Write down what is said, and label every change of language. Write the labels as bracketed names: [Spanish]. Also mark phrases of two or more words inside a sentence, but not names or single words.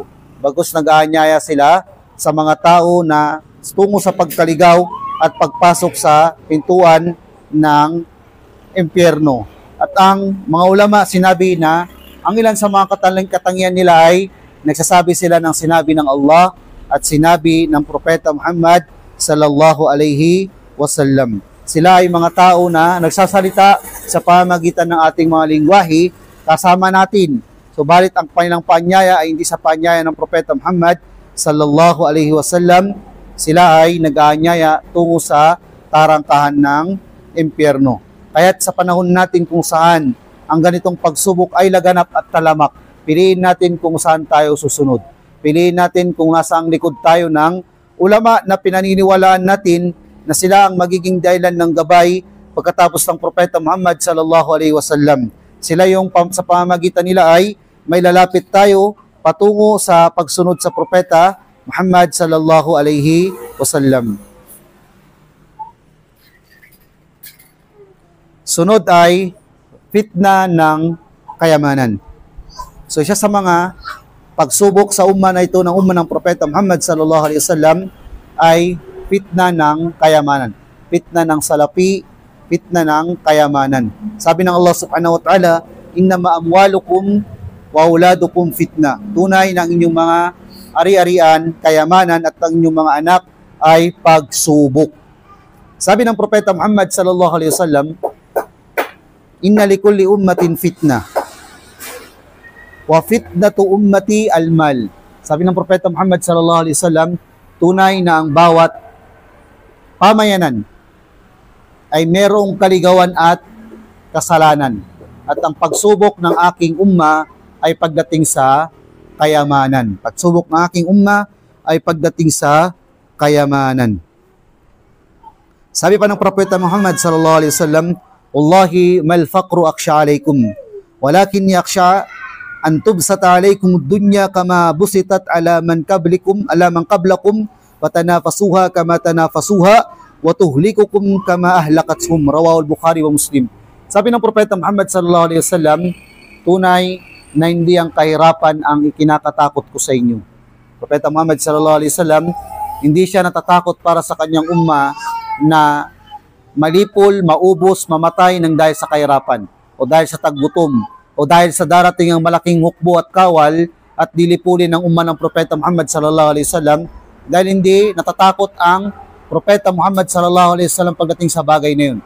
[Filipino] Bagkus nag-aanyaya sila sa mga tao na tungo sa pagkaligaw at pagpasok sa pintuan ng impyerno. At ang mga ulama sinabi na ang ilan sa mga katangian nila ay nagsasabi sila ng sinabi ng Allah at sinabi ng Propeta Muhammad [Arabic] صلى الله عليه وسلم. [Filipino] Sila ay mga tao na nagsasalita sa pamamagitan ng ating mga lingwahe kasama natin. Subalit ang kanilang paanyaya ay hindi sa paanyaya ng Propeta Muhammad [Arabic] صلى الله عليه وسلم. [Filipino] Sila ay nag-aanyaya tungo sa tarangkahan ng impyerno. Kaya't sa panahon natin kung saan ang ganitong pagsubok ay laganap at talamak, piliin natin kung saan tayo susunod. Piliin natin kung nasa ang likod tayo ng ulama na pinaniniwalaan natin na sila ang magiging dahilan ng gabay pagkatapos ng Propeta Muhammad [Arabic] صلى الله عليه وسلم. [Filipino] Sila yung sa pamamagitan nila ay may lalapit tayo patungo sa pagsunod sa Propeta Muhammad [Arabic] صلى الله عليه وسلم. [Filipino] Sunod ay fitna ng kayamanan. So siya sa mga pagsubok sa umma na ito ng umma ng Propeta Muhammad [Arabic] صلى الله عليه وسلم [Filipino] ay fitna ng kayamanan. Fitna ng salapi, fitna ng kayamanan. Sabi ng [Arabic] Allah سبحانه وتعالى إنما أموالكم وأولادكم فتنة. [Filipino] Tunay ng inyong mga ari-arian, kayamanan at ang inyong mga anak ay pagsubok. Sabi ng Propeta [Arabic] Muhammad صلى الله عليه وسلم إن لكل أمة فتنة وفتنة أمتي المال. [Filipino] Sabi ng Propeta Muhammad [Arabic] صلى الله عليه وسلم, [Filipino] tunay na ang bawat pamayanan ay merong kaligawan at kasalanan. At ang pagsubok ng aking umma ay pagdating sa kayamanan. Pagsubok ng aking umma ay pagdating sa kayamanan. Sabi pa ng Propeta [Arabic] Muhammad صلى الله عليه وسلم والله ما الفقر أخشى عليكم ولكن أخشى أن تبسط عليكم الدنيا كما بسطت على من قبلكم فتنافسوها كما تنافسوها وتهلككم كما أهلكتهم. رواه البخاري ومسلم. [Filipino] Sabi ng Propeta Muhammad [Arabic] صلى الله عليه وسلم, [Filipino] tunay na hindi ang kahirapan ang ikinakatakot ko sa inyo. [Arabic] Propeta Muhammad صلى الله عليه وسلم, [Filipino] hindi siya natatakot para sa kanyang umma na malipol, maubos, mamatay ng dahil sa kahirapan o dahil sa taggutom o dahil sa darating ang malaking hukbo at kawal at dilipulin ng umma ng Propeta Muhammad [Arabic] صلى الله عليه وسلم, [Filipino] dahil hindi natatakot ang Propeta Muhammad [Arabic] صلى الله عليه وسلم [Filipino] pagdating sa bagay na yun.